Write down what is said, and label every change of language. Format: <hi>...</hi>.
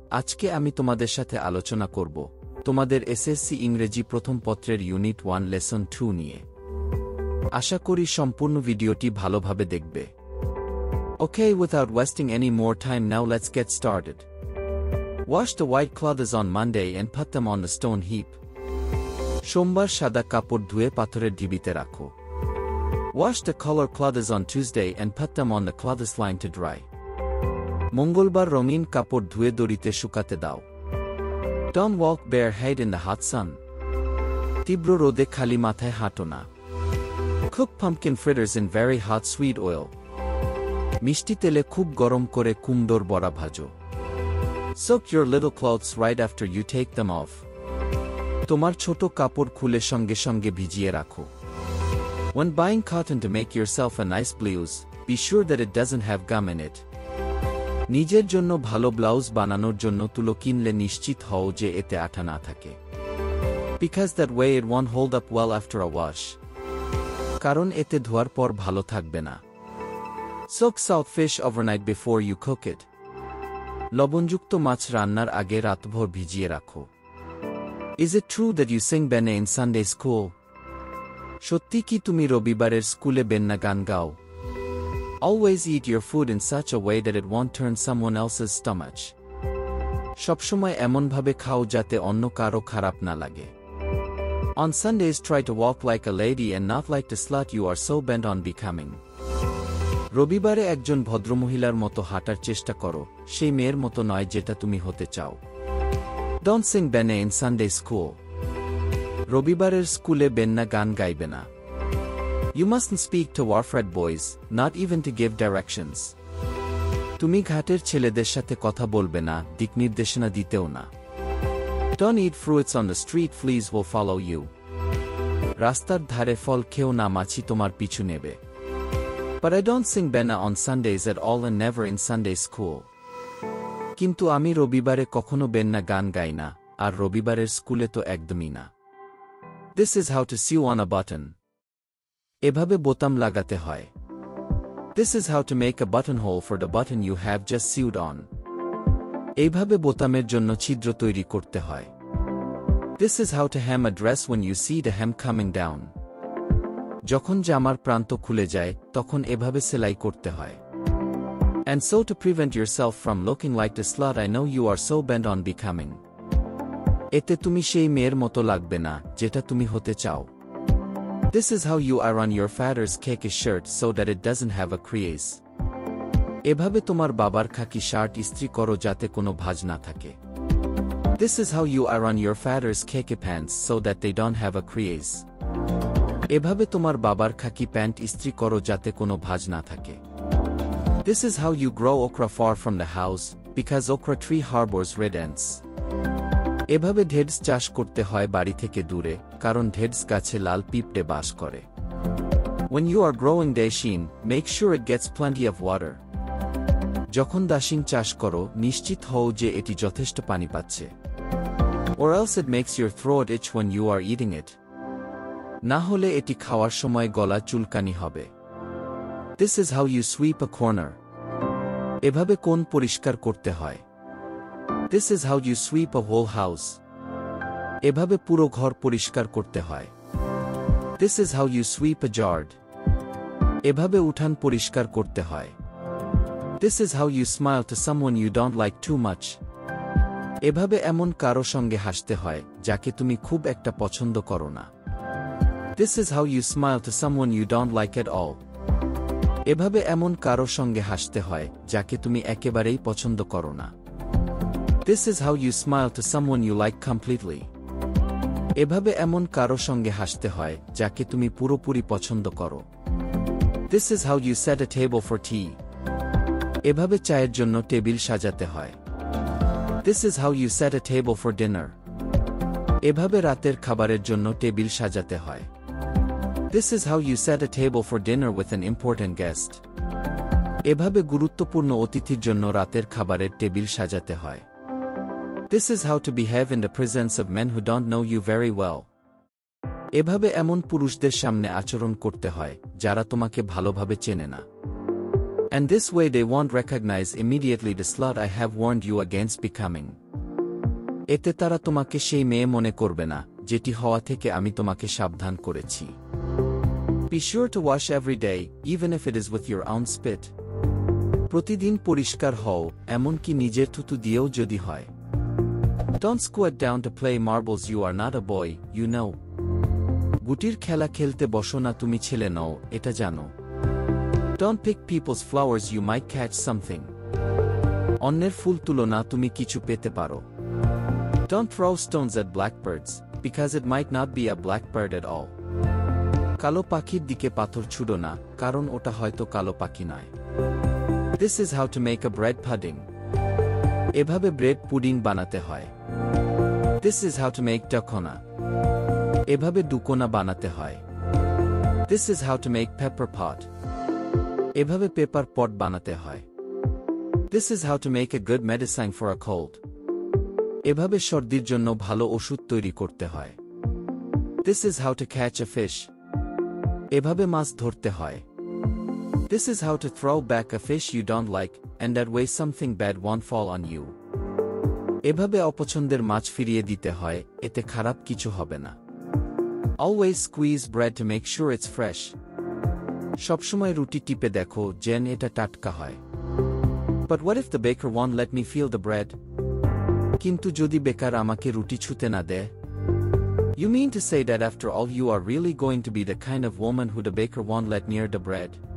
<bn>আজকে আমি তোমাদের সাথে আলোচনা করব তোমাদের এসএসসি ইংরেজি প্রথম পত্রের ইউনিট 1 লেসন 2 নিয়ে। আশা করি সম্পূর্ণ ভিডিওটি ভালোভাবে দেখবে।</bn> <en>Okay, without wasting any more time, now let's get started. Wash the white clothes on Monday and put them on the stone heap.</en> <bn>সোমবার সাদা কাপড় ধুয়ে পাথরের ঢিবিতে রাখো।</bn> <en>Wash the color clothes on Tuesday and put them on the clothes line to dry.</en> <bn>মঙ্গলবার রঙিন কাপড় ধুয়ে দড়িতে শুকাতে দাও।</bn> <en>Don't walk bareheaded in the hot sun.</en> <bn>তীব্র রোদে খালি মাথায় হাঁটো না।</bn> <en>Cook pumpkin fritters in very hot sweet oil.</en> <bn>মিষ্টি তেলে খুব গরম করে কুমড়োর বড়া ভাজো।</bn> <en>Soak your little clothes right after you take them off.</en> <bn>তোমার ছোট কাপড় খুলে সঙ্গে সঙ্গে ভিজিয়ে রাখো।</bn> <en>When buying cotton to make yourself a nice blouse, be sure that it doesn't have gum in it.</en> <bn>নিজের জন্য ভালো ব্লাউজ বানানোর জন্য তুলো কিনলে নিশ্চিত হও যে এতে আঠা না থাকে।</bn> <en>Because that way it won't hold up well after a wash.</en> <bn>কারণ এতে ধোয়ার পর ভালো থাকবে না।</bn> <en>Soak salt fish overnight before you cook it.</en> <bn>লবণযুক্ত মাছ রান্নার আগে রাতভর ভিজিয়ে রাখো।</bn> <en>Is it true that you sing bene in Sunday school?</en> <bn>সত্যি কি তুমি রবিবারের স্কুলে বেন্না গান গাও?</bn> <en>Always eat your food in such a way that it won't turn someone else's stomach.</en> <bn>সবসময় এমনভাবে খাও যাতে অন্য কারো খারাপ না লাগে।</bn> <en>On Sundays try to walk like a lady and not like the slut you are so bent on becoming.</en> <bn>রবিবারে একজন ভদ্রমহিলার মতো হাঁটার চেষ্টা করো, সেই মেয়ের মতো নয় যেটা তুমি হতে চাও।</bn> <en>Don't sing bene in Sunday school.</en> <bn>রবিবারের স্কুলে বেন্না গান গাইবে না।</bn> <en>You mustn't speak to warfred boys, not even to give directions.</en> <bn>তুমি ঘাটের ছেলেদের সাথে কথা বলবে না, দিকনির্দেশনা দিতেও না।</bn> <en>Don't eat fruits on the street, fleas will follow you.</en> <bn>রাস্তার ধারে ফল খেও না, মাছি তোমার পিছু নেবে।</bn> <en>But I don't sing bene on Sundays at all and never in Sunday school.</en> <bn>কিন্তু আমি রবিবারে কখনো বেন্না গান গাই না, আর রবিবারের স্কুলে তো একদমই না।</bn> <en>This is how to sew on a button.</en> <bn>এভাবে বোতাম লাগাতে হয়।</bn> <en>This is how to make a buttonhole for the button you have just sewed on.</en> <bn>এইভাবে বোতামের জন্য ছিদ্র তৈরি করতে হয়।</bn> <en>This is how to hem a dress when you see the hem coming down.</en> <bn>যখন জামার প্রান্ত খুলে যায়, তখন এভাবে সেলাই করতে হয়।</bn> <en>And so to prevent yourself from looking like the slut I know you are so bent on becoming.</en> <bn>এতে তুমি সেই মেয়ের মতো লাগবে না, যেটা তুমি হতে চাও।</bn> <en>This is how you iron your father's khaki shirt so that it doesn't have a crease.</en> <bn>এভাবে তোমার বাবার খাকি শার্ট ইস্ত্রি করো যাতে কোনো ভাঁজ না থাকে।</bn> <en>This is how you iron your father's khaki pants so that they don't have a crease.</en> <bn>এভাবে তোমার বাবার খাকি প্যান্ট ইস্ত্রি করো যাতে কোনো ভাঁজ না থাকে।</bn> <en>This is how you grow okra far from the house, because okra tree harbors red ants.</en> <bn>এভাবে ঢেঁড়স চাষ করতে হয় বাড়ি থেকে দূরে, কারণ ঢেঁড়স গাছে লাল পিঁপড়ে বাস করে।</bn> <en>When you are growing daishin, make sure it gets plenty of water.</en> <bn>যখন দাশিন চাষ করো, নিশ্চিত হও যে এটি যথেষ্ট পানি পাচ্ছে।</bn> <en>Or else it makes your throat itch when you are eating it.</en> <bn>না হলে এটি খাওয়ার সময় গলা চুলকানি হবে।</bn> <en>This is how you sweep a corner.</en> <bn>এভাবে কোণ পরিষ্কার করতে হয়।</bn> <en>This is how you sweep a whole house.</en> <bn>এভাবে পুরো ঘর পরিষ্কার করতে হয়।</bn> <en>This is how you sweep a yard.</en> <bn>এভাবে উঠান পরিষ্কার করতে হয়।</bn> <en>This is how you smile to someone you don't like too much.</en> <bn>এভাবে এমন কারো সঙ্গে হাসতে হয়, যাকে তুমি খুব একটা পছন্দ করো না।</bn> <en>This is how you smile to someone you don't like at all.</en> <bn>এভাবে এমন কারো সঙ্গে হাসতে হয়, যাকে তুমি একেবারেই পছন্দ করো না।</bn> <en>This is how you smile to someone you like completely.</en> <bn>এভাবে এমন কারো সঙ্গে হাসতে হয়, যাকে তুমি পুরোপুরি পছন্দ করো।</bn> <en>This is how you set a table for tea.</en> <bn>এভাবে চায়ের জন্য টেবিল সাজাতে হয়।</bn> <en>This is how you set a table for dinner.</en> <bn>এভাবে রাতের খাবারের জন্য টেবিল সাজাতে হয়।</bn> <en>This is how you set a table for dinner with an important guest.</en> <bn>এভাবে গুরুত্বপূর্ণ অতিথির জন্য রাতের খাবারের টেবিল সাজাতে হয়।</bn> <en>This is how to behave in the presence of men who don't know you very well.</en> <bn>এভাবে এমন পুরুষদের সামনে আচরণ করতে হয় যারা তোমাকে ভালোভাবে চেনে না।</bn> <en>And this way they won't recognize immediately the slut I have warned you against becoming.</en> <bn>এতে তারা তোমাকে সেই মেয়ে মনে করবে না যেটি হওয়া থেকে আমি তোমাকে সাবধান করেছি।</bn> <en>Be sure to wash every day, even if it is with your own spit.</en> <bn>প্রতিদিন পরিষ্কার হও, এমনকি নিজের থুতু দিয়েও যদি হয়।</bn> <en>Don't squat down to play marbles, you are not a boy, you know.</en> <bn>গুটির খেলা খেলতে বসো না, তুমি ছেলে নও, এটা জানো।</bn> <en>Don't pick people's flowers, you might catch something.</en> <bn>অন্যের ফুল তুলো না, তুমি কিছু পেতে পারো।</bn> <en>Don't throw stones at blackbirds, because it might not be a blackbird at all.</en> <bn>কালো পাখির দিকে পাথর ছুড়ো না, কারণ ওটা হয়তো কালো পাখি নয়।</bn> <en>This is how to make a bread pudding.</en> <bn>এভাবে ব্রেড পুডিং বানাতে হয়।</bn> <en>This is how to make dakona.</en> <bn>এভাবে দুকোনা বানাতে হয়।</bn> <en>This is how to make pepper pot.</en> <bn>এভাবে পেপার পট বানাতে হয়।</bn> <en>This is how to make a good medicine for a cold.</en> <bn>এভাবে সর্দির জন্য ভালো ওষুধ তৈরি করতে হয়।</bn> <en>This is how to catch a fish.</en> <bn>এভাবে মাছ ধরতে হয়।</bn> <en>This is how to throw back a fish you don't like, and that way something bad won't fall on you.</en> <bn>এভাবে অপছন্দের মাছ ফিরিয়ে দিতে হয়, এতে খারাপ কিছু হবে না।</bn> <en>Always squeeze bread to make sure it's fresh.</en> <bn>সবসময় রুটি টিপে দেখো যেন এটা টাটকা হয়।</bn> <en>But what if the baker won't let me feel the bread?</en> <bn>কিন্তু যদি বেকার আমাকে রুটি ছুঁতে না দেয়?</bn> <en>You mean to say that after all you are really going to be the kind of woman who the baker won't let near the bread?</en>